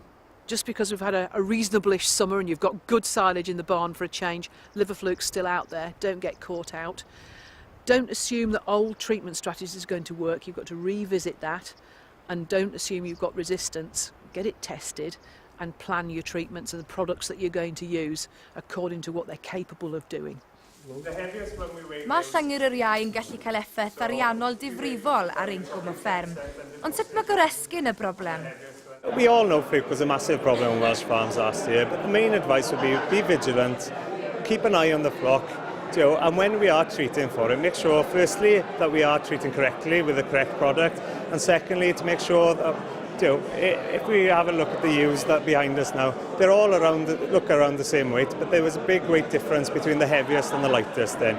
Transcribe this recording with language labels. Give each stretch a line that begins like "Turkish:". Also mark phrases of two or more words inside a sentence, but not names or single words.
English: Just because we've had a reasonable-ish summer and you've got good silage in the barn for a change, liver fluke's still out there. Don't get caught out. Don't assume that old treatment strategies is going to work. You've got to revisit that, and don't assume you've got resistance. Get it tested and plan your treatments and the products that you're going to use according to what they're capable of doing.
Welsh: Mae llyngyr yr iau yn gallu cael effaith ariannol difrifol ar incwm y fferm, ond sut mae goresgyn y broblem?
English: We all know fluke was a massive problem in Welsh farms last year, but the main advice would be vigilant, keep an eye on the flock, and when we are treating for it, make sure firstly that we are treating correctly with the correct product, and secondly to make sure that if we have a look at the ewes that are behind us now, they're all look around the same weight, but there was a big weight difference between the heaviest and the lightest then.